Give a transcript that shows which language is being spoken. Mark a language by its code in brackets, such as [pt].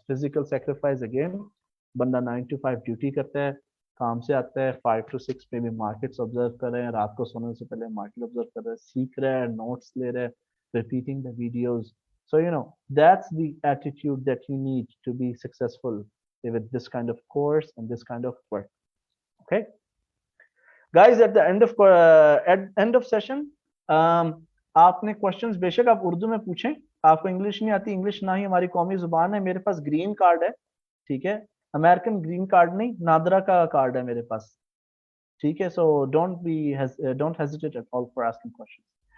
[ur] Physical sacrifice again, بندہ 9 to 5 duty کرتا ہے, کام سے آتا ہے 5 to 6 پہ بھی مارکیٹس آبزرو کر رہے ہیں, رات کو سونے سے پہلے مارکیٹ آبزرو کر رہے ہیں, سیکھ رہے ہیں, نوٹس لے رہے ہیں, [en] repeating the videos. So that's the attitude that you need to be successful with this kind of course and this kind of work. Okay, guys, at the end of session, [ur] آپ نے questions بے شک آپ اردو میں پوچھیں. آپ کو English نہیں آتی, انگلش نہ ہی ہماری قومی زبان ہے. میرے پاس گرین کارڈ ہے, ٹھیک ہے, امریکن گرین کارڈ نہیں, نادرا کا کارڈ ہے میرے پاس, ٹھیک ہے. [en] So don't hesitate at all for asking questions.